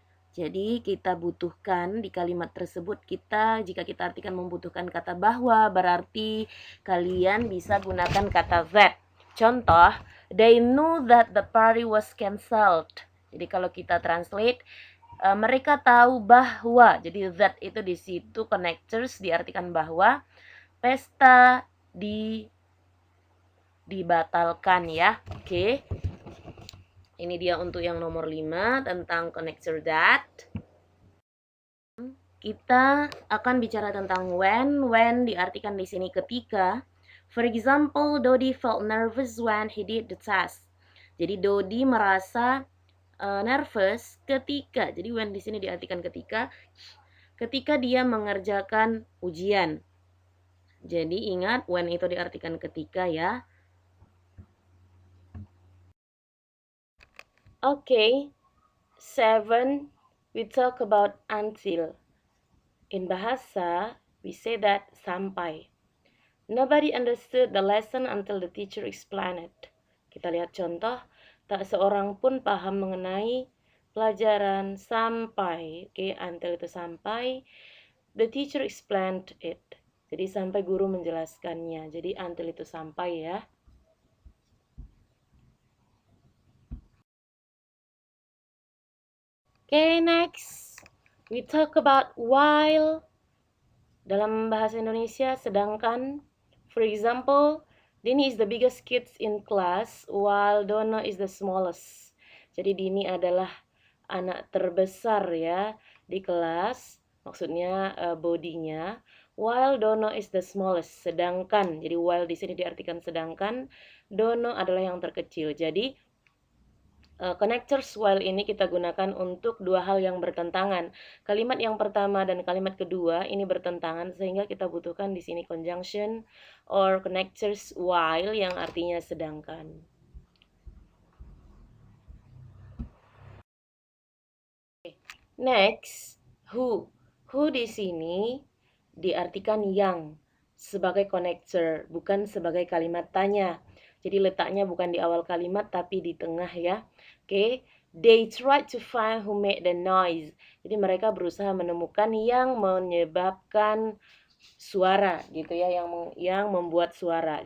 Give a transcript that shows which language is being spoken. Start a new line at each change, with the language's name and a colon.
Indonesian: Jadi kita butuhkan di kalimat tersebut jika kita artikan membutuhkan kata bahwa, berarti kalian bisa gunakan kata that.
English: Contoh, they knew that the party was cancelled.
Indonesian: Jadi kalau kita translate, mereka tahu bahwa. Jadi that itu di situ connectors diartikan bahwa pesta dibatalkan ya. Oke. Ini dia untuk yang nomor 5 tentang connector that. Kita akan bicara tentang when. When diartikan di sini ketika.
English: For example, Dodi felt nervous when he did the test.
Indonesian: Jadi Dodi merasa nervous ketika. Jadi when di sini diartikan ketika dia mengerjakan ujian. Jadi ingat when itu diartikan ketika ya.
English: Okay, 7 we talk about until. In bahasa, we say that sampai. Nobody understood the lesson until the teacher explained it.
Indonesian: Kita lihat contoh, tak seorang pun paham mengenai pelajaran sampai, until itu sampai,
English: the teacher explained it.
Indonesian: Jadi sampai guru menjelaskannya. Jadi until itu sampai ya.
English: Next, we talk about while.
Indonesian: Dalam bahasa Indonesia, sedangkan.
English: For example, Dini is the biggest kids in class, while Dono is the smallest.
Indonesian: Jadi Dini adalah anak terbesar ya di kelas, maksudnya bodinya.
English: While Dono is the smallest,
Indonesian: sedangkan. Jadi while di sini diartikan sedangkan, Dono adalah yang terkecil. Jadi connectors while ini kita gunakan untuk dua hal yang bertentangan. Kalimat yang pertama dan kalimat kedua ini bertentangan sehingga kita butuhkan di sini conjunction or connectors while yang artinya sedangkan.
English: Next, who.
Indonesian: Who di sini diartikan yang sebagai connector, bukan sebagai kalimat tanya. Jadi letaknya bukan di awal kalimat tapi di tengah ya.
English: They tried to find who made the noise.
Indonesian: Jadi mereka berusaha menemukan yang menyebabkan suara gitu ya, yang membuat suara.